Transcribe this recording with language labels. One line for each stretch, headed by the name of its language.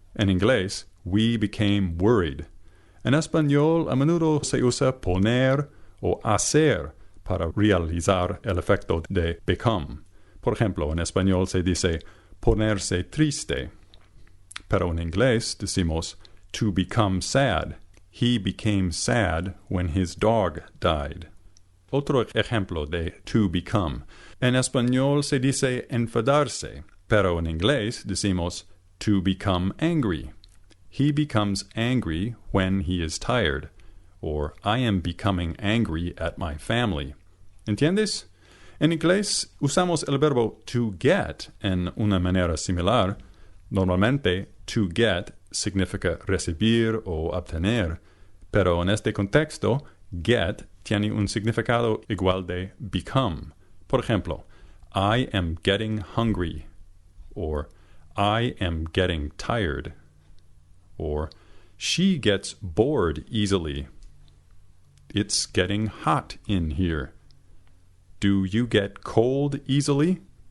Spanish: En inglés,
English: we became worried.
Spanish: En español, a menudo se usa poner o hacer para realizar el efecto de become. Por ejemplo, en español se dice ponerse triste. Pero en inglés decimos
English: to become sad. He became sad when his dog died.
Spanish: Otro ejemplo de to become. En español se dice enfadarse, pero en inglés decimos
English: to become angry. He becomes angry when he is tired. Or I am becoming angry at my family.
Spanish: ¿Entiendes? En inglés usamos el verbo to get en una manera similar. Normalmente, to get significa recibir o obtener, pero en este contexto, get tiene un significado igual de become. Por ejemplo,
English: I am getting hungry, or I am getting tired, or she gets bored easily. It's getting hot in here. Do you get cold easily?